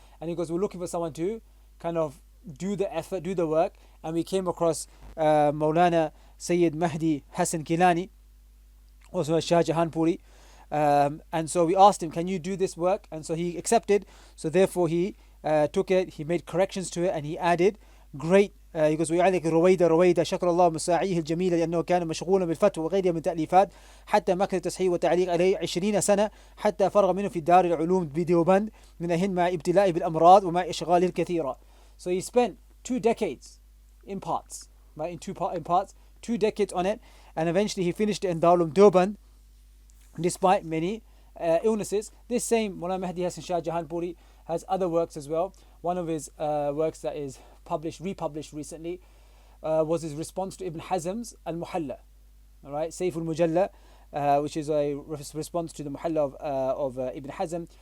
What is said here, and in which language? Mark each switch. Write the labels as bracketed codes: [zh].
[en] And he goes, we're looking for someone to kind of do the effort, do the work, and we came across Maulana Sayyid Mahdi Hassan Kilani, also Shah Jahan Puri. And so we asked him, can you do this work? And so he accepted. So therefore he took it, he made corrections to it, and he added great. He goes, [ar] ويعلق رويدة شكر الله مساعيه الجميلة لأنه كان مشغولا بالفتوى وغيرها من تأليفات حتى مكن التصحيح والتعليق عليه 20 سنة حتى فرغ منه في دار العلوم بديوبند من الهند مع ابتلائه بالأمراض ومع إشغاله الكثيرة. [en] So he spent 2 decades in parts, right? In parts, 2 decades on it, and eventually he finished it in Darul Deoband despite many illnesses. This same Mullah Mahdi Hassan Shah Jahanpuri has other works as well. One of his works that is republished recently was his response to Ibn Hazm's Al-Muhalla, all right, Sayf al-Mujalla, which is a response to the Muhalla of Ibn Hazm.